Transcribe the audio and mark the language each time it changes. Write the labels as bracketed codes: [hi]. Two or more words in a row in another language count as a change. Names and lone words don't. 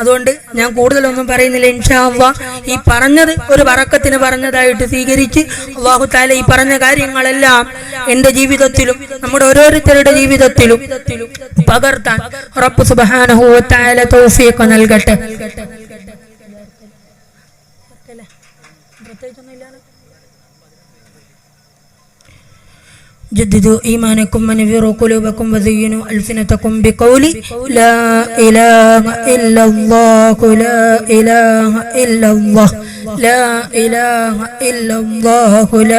[ml] അതുകൊണ്ട് ഞാൻ കൂടുതലൊന്നും പറയുന്നില്ല. [ar] إن شاء الله [ml] ഈ പറഞ്ഞത് ഒരു ബറക്കത്തിന് പറഞ്ഞതായിട്ട് സ്വീകരിച്ച് [ar] الله تعالى [ml] ഈ പറഞ്ഞ കാര്യങ്ങളെല്ലാം എൻ്റെ ജീവിതത്തിലും നമ്മുടെ ഓരോരുത്തരുടെ ജീവിതത്തിലും പകർത്താൻ [ar] رب سبحانه وتعالى [ml] തൗഫീഖ് നൽകട്ടെ. [ar] جددوا إيمانكم ونفروا قلوبكم وزينوا ألسنتكم بقول لا إله إلا الله لا إله إلا الله لا إله إلا الله لا